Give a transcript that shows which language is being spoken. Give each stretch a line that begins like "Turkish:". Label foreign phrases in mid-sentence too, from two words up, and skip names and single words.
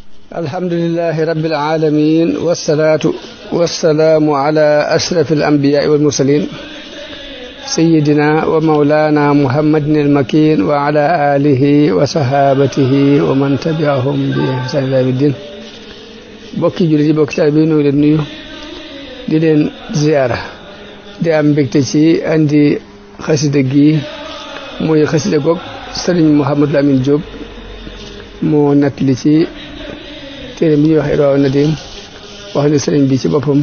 Arabic: الحمد لله رب العالمين والصلاة والسلام على أشرف الأنبياء والمرسلين سيدنا ومولانا محمد المكين وعلى آله وصحابته ومن تبعهم بإحسان إلى يوم الدين.
Wolof: bokki jullit yi bokki taalibe bi ñu leen nuyu di leen ziyaara di am mbégte ci andi xasida gi muy xasida goog Sëriñ Mouhamadou Lamine Diop moo nettali ci téere bi ñuy wax Irwaa Nadim wax ne sëriñ bi ci boppam